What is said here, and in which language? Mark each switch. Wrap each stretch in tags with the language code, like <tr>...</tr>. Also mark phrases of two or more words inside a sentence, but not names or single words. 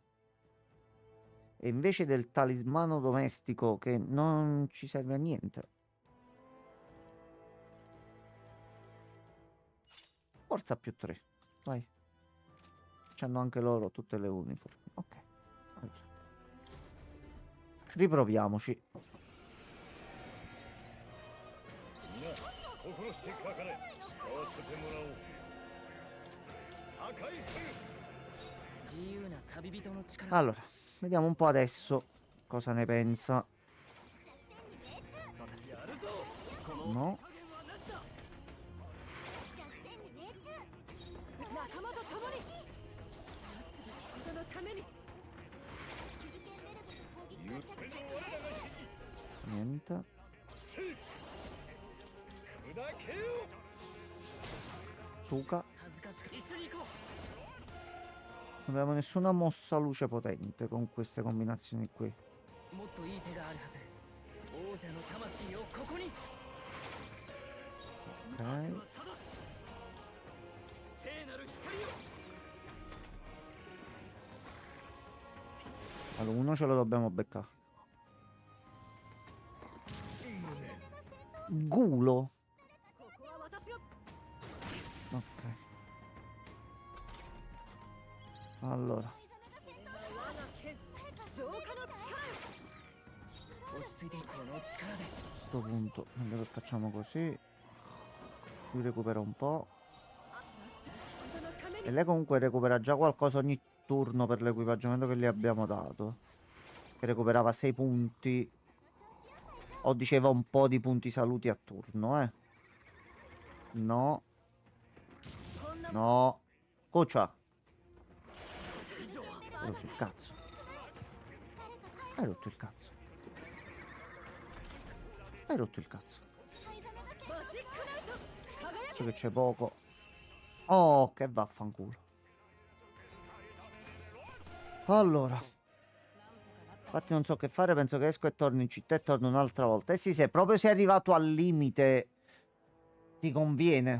<it>E invece del talismano domestico che non ci serve a niente. Forza più 3. Vai. C'hanno anche loro tutte le uniformi. Ok. Allora. Riproviamoci.</it> <ja>みんな心してかかれ合わせてもらおう破壊する</ja> <it>Allora, vediamo un po' adesso cosa ne pensa. No.</it> <ja>仲間と共に今すぐ人のために</ja> <it>Niente.</it> <ja>砕けよ</ja> <it>Suka. Non abbiamo nessuna mossa luce potente con queste combinazioni qui. Ok. Allora, uno ce lo dobbiamo beccare. Gulo.</it> <ja>ここは私が</ja> <it>Ok. Allora.</it> <ja>我が剣浄化の力よ</ja> <it>A questo punto, meglio che facciamo così. Lui recupera un po'.</it> <ja>人のため</ja> <it>E</it> <ja>に</ja> <it>lei comunque recupera già qualcosa ogni turno per l'equipaggiamento che gli abbiamo dato. Che recuperava 6 punti. O diceva un po' di punti saluti a turno, eh. No.</it> <ja>こんな</ja> <it>No. Coccia. Hai rotto il cazzo. Hai rotto il cazzo. Hai rotto il cazzo.</it> <ja>マジックナイト輝</ja> <it>So che c'è poco. Oh, che vaffanculo. Allora. Infatti non so che fare, penso che esco e torno in città e torno un'altra volta. Eh sì, se proprio sei arrivato al limite, ti conviene.</it>